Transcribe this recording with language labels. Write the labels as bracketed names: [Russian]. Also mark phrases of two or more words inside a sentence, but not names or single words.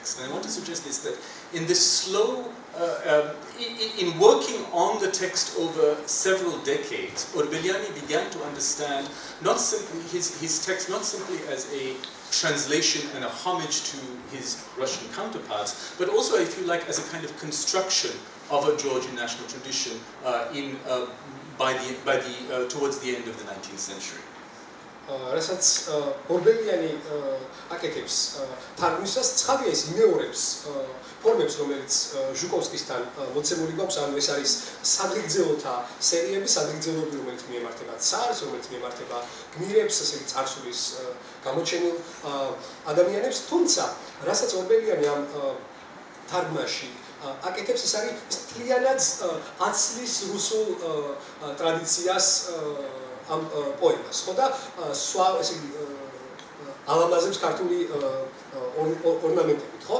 [English] And I want to suggest this, that in this slow, in working on the text over several decades, Orbeliani began to understand not simply his text not simply as a translation and a homage to his Russian counterparts, but also, if you like, as a kind of construction of a Georgian national tradition towards the end of the 19th century. [Georgian] რასაც ორბელიანი აკეთებს თარგმნისას, ცხადია ის იმეორებს ფორმებს, რომელიც ჟუკოვსკისთან მოცემული გვაქვს, ანუ ეს არის სადღეგრძელოთა სერიები, სადღეგრძელოები, რომელიც მიემართება ცარს, რომელიც მიემართება გმირებს, ესე იგი წარსულის გამოჩენილ ადამიანებს, თუმცა რასაც ორბელიანი ამ თარგმნაში აკეთებს, ეს არის მთლიანად აცლის რუსულ ტრადიციას ამ პოემას, ხო და ესე იგი ალამაზებს ქართული ორნამენტებით, ხო?